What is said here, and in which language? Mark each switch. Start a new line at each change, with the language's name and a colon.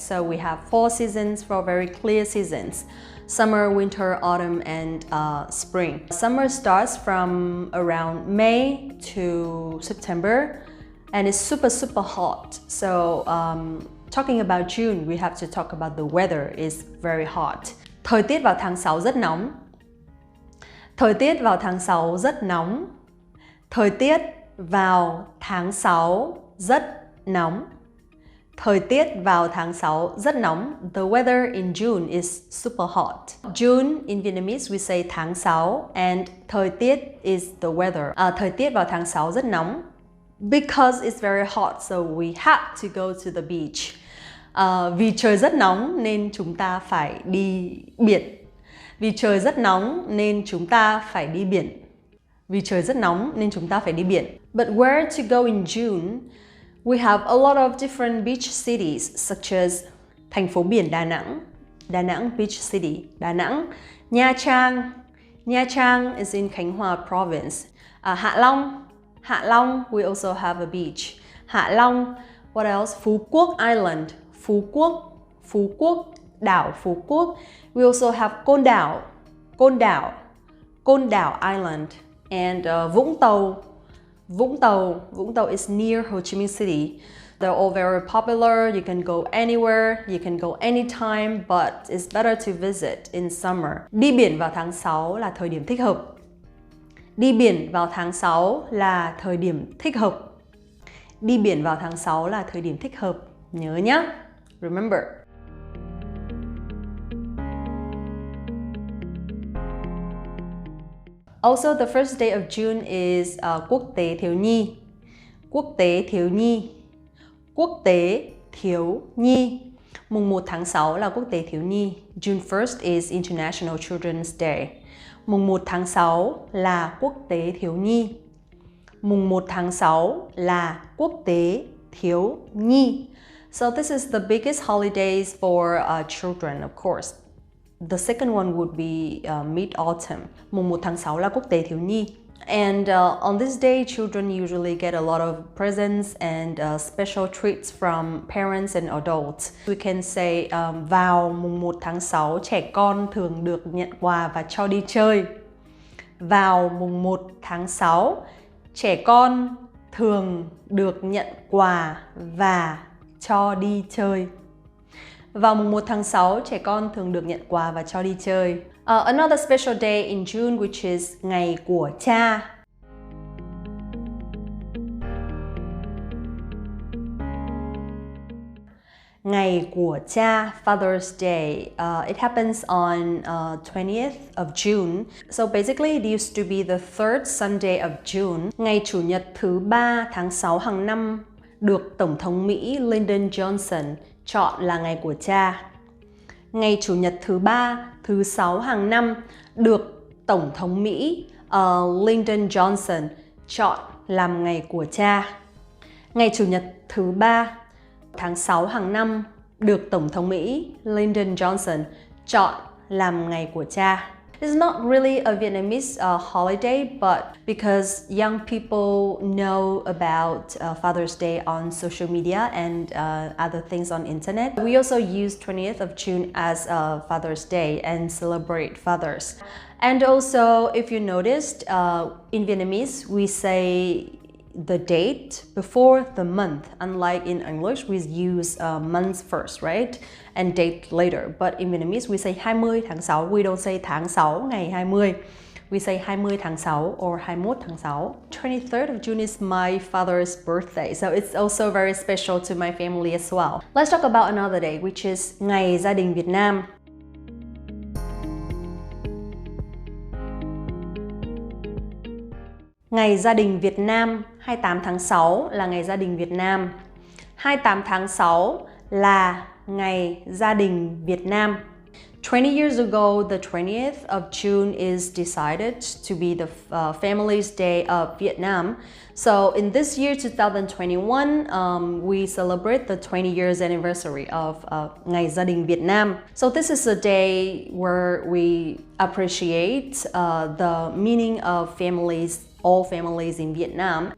English: So we have 4 seasons, 4 very clear seasons. Summer, winter, autumn, and spring. Summer starts from around May to September and it's super hot. So talking about June, we have to talk about the weather is very hot.
Vietnamese: Thời tiết vào tháng 6 rất nóng. Thời tiết vào tháng 6 rất nóng. Thời tiết vào tháng 6 rất nóng. Thời tiết vào tháng 6 rất nóng.
English: The weather in June is super hot. June in Vietnamese we say tháng 6 and thời tiết is the weather.
Vietnamese: Thời tiết vào tháng 6 rất nóng.
English: Because it's very hot so we have to go to the beach.
Vietnamese: Vì trời rất nóng nên chúng ta phải đi biển. Vì trời rất nóng nên chúng ta phải đi biển. Vì trời rất nóng nên chúng ta phải đi biển.
English: But where to go in June? We have a lot of different beach cities such as
Vietnamese: thành phố biển
English: Đà Nẵng, Đà Nẵng Beach City, Đà Nẵng, Nha Trang, Nha Trang is in Khánh Hòa province, Hạ Long, Hạ Long we also have a beach, Hạ Long, what else? Phú Quốc Island, Phú Quốc, Phú Quốc, đảo Phú Quốc. We also have Côn Đảo, Côn Đảo, Côn Đảo Island, and Vũng Tàu. Vũng Tàu. Vũng Tàu is near Ho Chi Minh City. They're all very popular. You can go anywhere, you can go anytime, but it's better to visit in summer.
Vietnamese: Đi biển vào tháng 6 là thời điểm thích hợp. Đi biển vào tháng 6 là thời điểm thích hợp. Đi biển vào tháng 6 là thời điểm thích hợp. Nhớ nhé.
English: Remember. Also, the first day of June is Quốc tế thiếu nhi.
Vietnamese: Quốc tế thiếu nhi. Quốc tế thiếu nhi. Mùng 1 tháng 6 là Quốc tế thiếu nhi.
English: June 1st is International Children's Day.
Vietnamese: Mùng 1 tháng 6 là Quốc tế thiếu nhi. Mùng 1 tháng 6 là Quốc tế thiếu nhi.
English: So this is the biggest holidays for children, of course. The second one would be mid-autumn.
Vietnamese: Mùng 1 tháng 6 là Quốc tế thiếu nhi.
English: And on this day, children usually get a lot of presents and special treats from parents and adults. We can say
Vietnamese: vào mùng 1 tháng 6, trẻ con thường được nhận quà và cho đi chơi. Vào mùng 1 tháng 6, trẻ con thường được nhận quà và cho đi chơi. Vào mùng 1 tháng 6, trẻ con thường được nhận quà và cho đi chơi.
English: Another special day in June which is Ngày của Cha.
Vietnamese: Ngày của Cha, Father's Day.
English: It happens on 20th of June. So basically it used to be the third Sunday of June.
Vietnamese: Ngày Chủ nhật thứ 3 tháng 6 hàng năm được Tổng thống Mỹ Lyndon Johnson chọn là Ngày của Cha. Ngày Chủ nhật thứ 3, thứ 6 hàng năm được Tổng thống Mỹ Lyndon Johnson chọn làm Ngày của Cha. Ngày Chủ nhật thứ 3, tháng 6 hàng năm được Tổng thống Mỹ Lyndon Johnson chọn làm Ngày của Cha.
English: It's not really a Vietnamese holiday, but because young people know about Father's Day on social media and other things on internet, we also use 20th of June as Father's Day and celebrate fathers. And also, if you noticed, in Vietnamese, we say the date before the month. Unlike in English, we use months first, right? And date later. But in Vietnamese, we say 20 tháng 6. We don't say
Vietnamese: tháng 6 ngày 20.
English: We say 20 tháng 6 or 21 tháng 6. 23rd of June is my father's birthday, so it's also very special to my family as well. Let's talk about another day, which is Ngày Gia đình Việt Nam.
Vietnamese: Ngày Gia đình Việt Nam, 28 tháng 6 là Ngày Gia đình Việt Nam. 28 tháng 6 là Ngày Gia đình Việt Nam.
English: 20 years ago, the 20th of June is decided to be the Family's Day of Vietnam. So in this year, 2021, we celebrate the 20 years anniversary of Ngày Gia đình Việt Nam. So this is a day where we appreciate the meaning of families, all families in Vietnam.